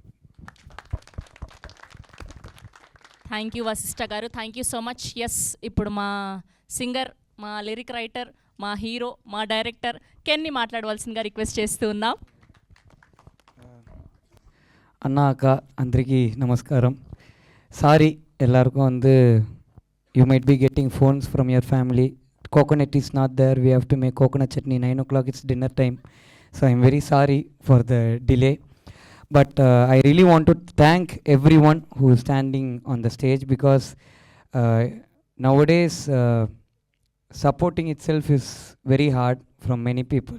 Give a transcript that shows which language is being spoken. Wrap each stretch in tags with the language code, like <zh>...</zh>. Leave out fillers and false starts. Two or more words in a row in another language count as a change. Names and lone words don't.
<en>thank you Vasishta garu, thank you so much.</en> <te>ఎస్, ఇప్పుడు మా సింగర్, మా</te> <en>lyric writer,</en> <te>మా హీరో, మా డైరెక్టర్ కెన్ని మాట్లాడవలసిందిగా రిక్వెస్ట్ చేస్తూ ఉన్నాం. అన్న అక్క అందరికీ నమస్కారం.</te> <en>సారీ</en> <ta>எல்லாருக்கும் வந்து</ta> <en>you might be getting phones from your family. Coconut is not there, we have to make coconut chutney, 9 o'clock it's dinner time. So I'm very sorry for the delay. But I really want to thank everyone who is standing on the stage because nowadays supporting itself is very hard from many people.</en>